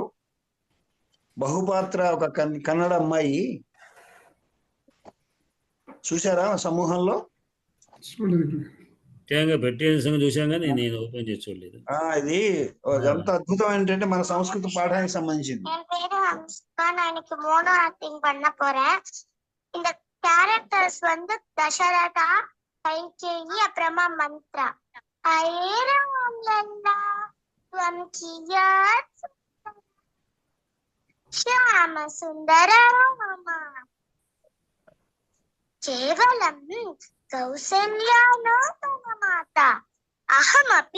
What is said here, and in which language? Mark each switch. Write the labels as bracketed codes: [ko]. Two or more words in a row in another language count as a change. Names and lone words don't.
[te] బహుపాత్ర ఒక కన్నడ అమ్మాయి చూసారా సమూహంలో? చూసాం కానీ నేను ఓపెన్ చేసి చూడలేదు. ఇది ఎంత అద్భుతం ఏంటంటే మన సంస్కృత పాఠానికి సంబంధించింది. [ta] இந்த கேரக்டர்ஸ் வந்து தசரதா, கைகேயி, அப்புறமா மந்த்ரா. [sa] శ్యామ సుందర కేవలం కౌసల్యాలో తన మాత అహమపి